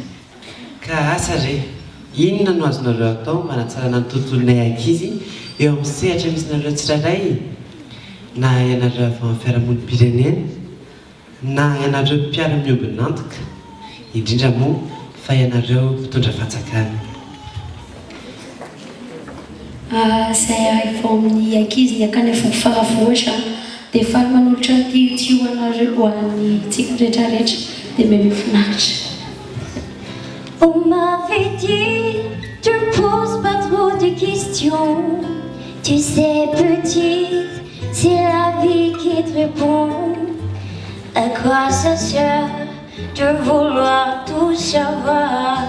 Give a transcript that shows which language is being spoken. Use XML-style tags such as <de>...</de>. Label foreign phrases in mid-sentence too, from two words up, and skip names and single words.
<mg>Ka asa re, inona no azonareo atao mba hanatsarana ny tontolonay ankizy eo amin'ny sehatra misy nareo tsirairay, na ianareo avy amin'ny fiarahamonim-pirenena na ianareo mpiara-miombonantoka, indrindra moa fa ianareo mpitondra fanjakana. Izay efa amin'ny ankizy ny akany efa faravoatra dia faly manolotra ty ho anareo ho an'ny tsika rehetrarehetra dia mifinaritra.</mg> <fr>On m'avait dit, tu poses pas trop de questions. Tu sais, petite, c'est la vie qui te répond. À quoi ça sert de vouloir tout savoir?</fr>